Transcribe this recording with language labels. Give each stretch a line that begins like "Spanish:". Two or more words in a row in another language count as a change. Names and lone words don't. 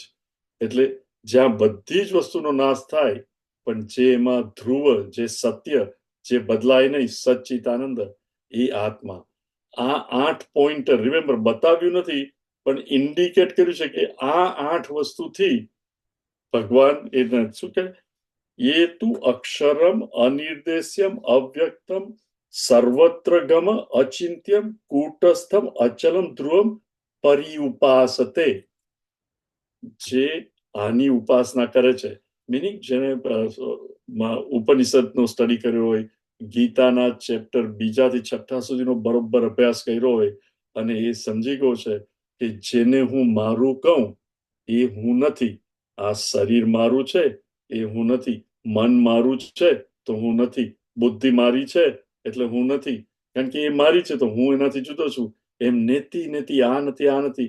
Gujarati: એટલે જ્યાં બધી જ વસ્તુનો નાશ થાય, પણ જે એમાં ધ્રુવ, જે સત્ય, જે બદલાય નહીં, સચ્ચિદાનંદ, એ આત્મા. આ 8
English: pointer remember
Gujarati: બતાવ્યું નથી, પણ ઇન્ડિકેટ કર્યું છે કે આ 8 વસ્તુથી ભગવાન એને શું કહે,
Sanskrit: ये तु अक्षरम अनिर्देश्यम अव्यक्तम सर्वत्र गम अचिंत्यम कूटस्थम अचलम ध्रुवम परिउपासते.
Gujarati: જે આની ઉપાસના કરે છે, મીનિંગ જેને ઉપનિષદનો સ્ટડી કર્યો હોય, ગીતાના ચેપ્ટર 2 થી 6 સુધીનો બરોબર અભ્યાસ કર્યો હોય અને એ સમજી ગયો છે કે જેને હું મારું કહું એ હું નથી, આ શરીર મારું છે એ હું નથી, મન મારું છે તો હું નથી, બુદ્ધિ મારી છે એટલે હું નથી, કારણ કે એ મારી છે તો હું એનાથી જુદો છું, એમ
Sanskrit: नेति नेति
Gujarati: આ નથી આ નથી.